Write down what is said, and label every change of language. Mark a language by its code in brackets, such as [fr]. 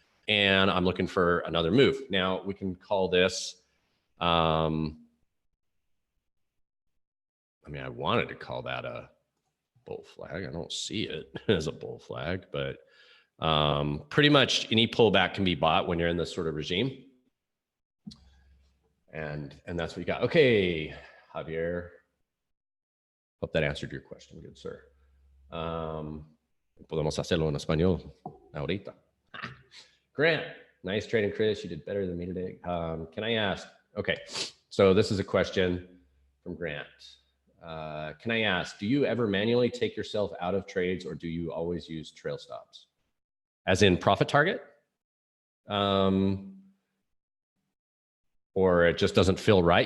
[en] And I'm looking for another move. Now, we can call this, I mean, I wanted to call that a bull flag. I don't see it as a bull flag, but pretty much any pullback can be bought when you're in this sort of regime. And that's what you got. Okay, Javier. Hope that answered your question, good sir. [es] Podemos hacerlo en español ahorita. [en] Grant, nice trading, Chris. You did better than me today. Can I ask? Okay, so this is a question from Grant. Can I ask, do you ever manually take yourself out of trades, or do you always use trail stops? As in profit target? Or it just doesn't feel right?